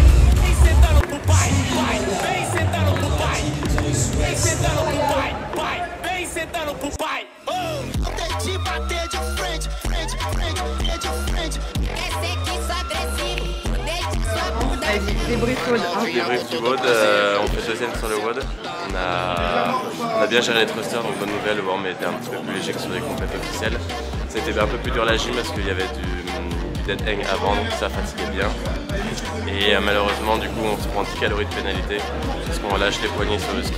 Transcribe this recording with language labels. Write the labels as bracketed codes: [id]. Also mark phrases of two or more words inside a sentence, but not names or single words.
[pt] Vem sentando pro pai, pai. Vem sentando pro pai. Vem sentando pro pai, pai. Vem sentando pro pai. Não tente bater de frente, frente, frente, de frente. Quer ser que sou agressivo, deixa sua bunda ardendo. [fr] Débrief du WOD, on fait deuxième sur le WOD. On a bien géré les thrusters, donc bonne nouvelle, le WORM était un petit peu plus léger que sur les compètes officielles. C'était un peu plus dur la gym parce qu'il y avait du [en] dead hang [fr] avant, donc ça fatiguait bien. Et malheureusement, du coup, on se prend 10 calories de pénalité parce qu'on lâche les poignets sur le ski.